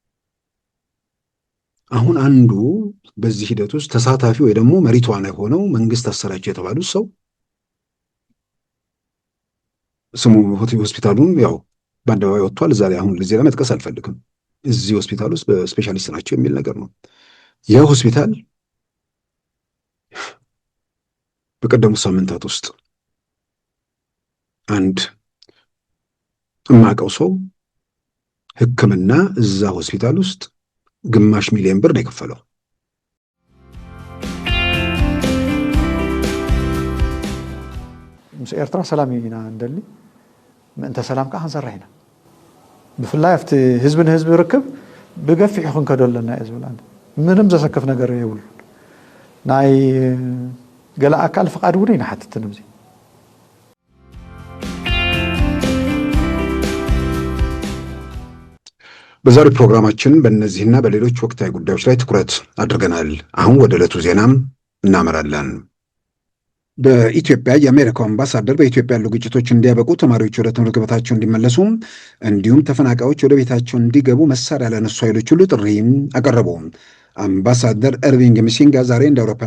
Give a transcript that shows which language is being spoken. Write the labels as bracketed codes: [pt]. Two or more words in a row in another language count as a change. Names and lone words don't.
[am] አሁን አንዱ በዚህ ሂደት ውስጥ ተሳታፊ ወይ ደግሞ መሪ ተዋናይ ሆነው መንግስት አሰራቸው የተባሉት ሰው ስሙ ሆስፒታሉን ያው በአደባባይ ወጥቷል። እዛ ላይ አሁን ለዚህ መጥቀስ አልፈልግም። እዚህ ሆስፒታል ውስጥ በስፔሻሊስት ናቸው የሚል ነገር ነው። ይህ ሆስፒታል በቀደሙት ሳምንታት ውስጥ አንድ የማውቀው ሰው ሕክምና እዛ ሆስፒታል ውስጥ ግማሽ ሚሊዮን ብር ነው የከፈለው። [ti] ምስ ኤርትራ ሰላም ኢና እንደሊ ምእንተ ሰላም ከዓ ክንሰርሕ ብፍላይ ኣብቲ ህዝቢ ንህዝቢ ርክብ ብገፊሕ ክንከደለና እየ ዝብል ምንም ዘሰክፍ ነገር የብሉ ናይ ገለ ኣካል ፍቃድ እውን ይናሓትትን እዚ [am] በዛሬው ፕሮግራማችን በእነዚህና በሌሎች ወቅታዊ ጉዳዮች ላይ ትኩረት አድርገናል። አሁን ወደ ዕለቱ ዜናም እናመራለን። በኢትዮጵያ የአሜሪካው አምባሳደር በኢትዮጵያ ያሉ ግጭቶች እንዲያበቁ፣ ተማሪዎች ወደ ትምህርት ገበታቸው እንዲመለሱ እንዲሁም ተፈናቃዮች ወደ ቤታቸው እንዲገቡ መሳሪያ ላነሱ ኃይሎች ሁሉ ጥሪ አቀረቡ። አምባሳደር ኤርቪንግ ሚሲንጋ ዛሬ እንደ አውሮፓውያን